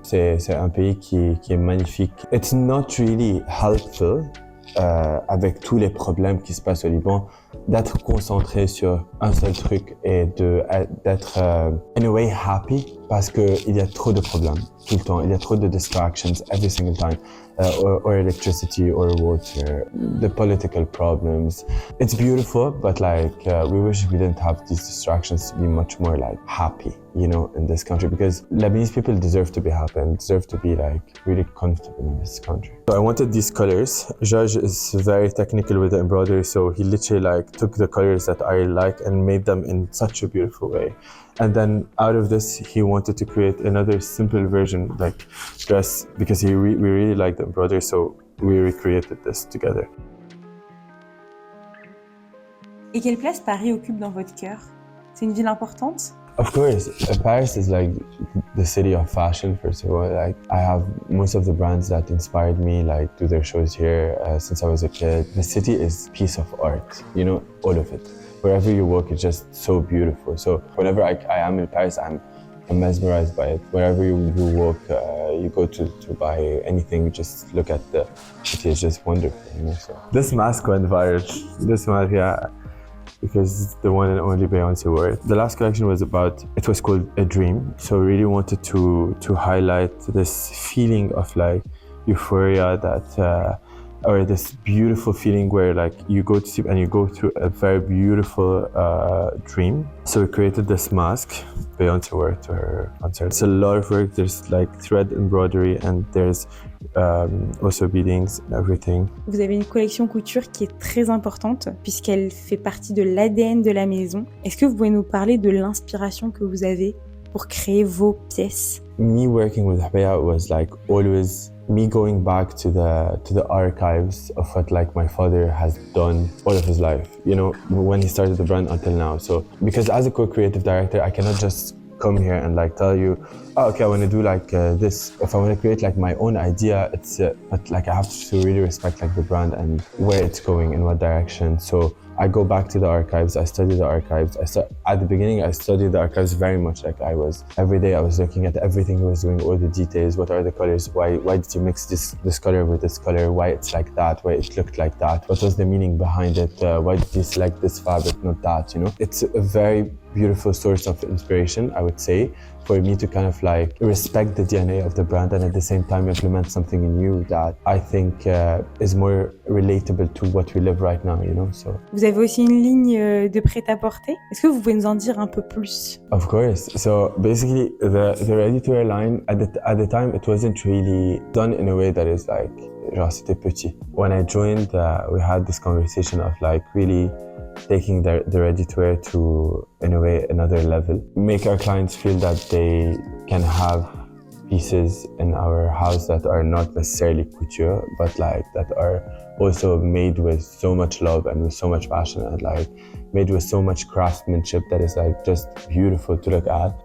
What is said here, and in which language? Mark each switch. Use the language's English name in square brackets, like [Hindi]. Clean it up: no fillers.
[French] C'est un pays qui est magnifique. [English] It's not really helpful [French] avec tous les problèmes qui se passent au Liban, d'être concentré sur un seul truc et d'être [English] in a way happy [French] parce qu'il y a trop de problèmes tout le temps. Il y a trop de distractions [English] every single time. Or electricity or water, the political problems. It's beautiful, but like we wish we didn't have these distractions to be much more like happy, you know, in this country, because Lebanese people deserve to be happy and deserve to be like really comfortable in this country. So I wanted these colors. George is very technical with the embroidery, so he literally like took the colors that I like and made them in such a beautiful way. And then out of this, he wanted to create another simple version, like dress, because we really liked the embroidery, so we recreated this together. [French] Et quelle place Paris occupe dans votre cœur? C'est une ville importante? [English] Of course, Paris is like the city of fashion, first of all. Like I have most of the brands that inspired me, like do their shows here since I was a kid. The city is a piece of art, you know, all of it. Wherever you walk, it's just so beautiful. So whenever I am in Paris, I'm mesmerized by it. Wherever you walk, you go to buy anything, just look at the city. It's just wonderful, you know. So this mask went viral. This mask, yeah, because it's the one and only Beyoncé wore it. The last collection was called A Dream. So we really wanted to highlight this feeling of like euphoria that. Or this beautiful feeling where like you go to sleep and you go through a very beautiful dream. So we created this mask. Beyoncé wore it to her concert. It's a lot of work. There's like thread embroidery and there's also beadings and everything. [French] Vous avez une collection couture qui est très importante puisqu'elle fait partie de l'ADN de la maison. Est-ce que vous pouvez nous parler de l'inspiration que vous avez pour créer vos pièces? [English] Me working with Hobeika was like always me going back to the archives of what like my father has done all of his life, you know, when he started the brand until now. So because as a co-creative director, I cannot just come here and like tell you, oh, okay, I want to do like this. If I want to create like my own idea, it's but like I have to really respect like the brand and where it's going, in what direction. So I go back to the archives, I study the archives. At the beginning, I studied the archives very much. Like every day I was looking at everything he was doing, all the details, what are the colors, why did you mix this color with this color, why it's like that, why it looked like that, what was the meaning behind it, why did you select this fabric, not that, you know? It's a very beautiful source of inspiration, I would say, for me to kind of like respect the DNA of the brand and at the same time implement something new that I think is more relatable to what we live right now, you know. So [French] vous avez aussi une ligne de prêt-à-porter. Est-ce que vous pouvez nous en dire un peu plus? [English] Of course. So basically, the ready-to-wear line at the time it wasn't really done in a way that is like [French] genre c'était petit. [English] When I joined, we had this conversation of like really taking the ready-to-wear to, in a way, another level. Make our clients feel that they can have pieces in our house that are not necessarily couture, but like that are also made with so much love and with so much passion and like made with so much craftsmanship that is like just beautiful to look at.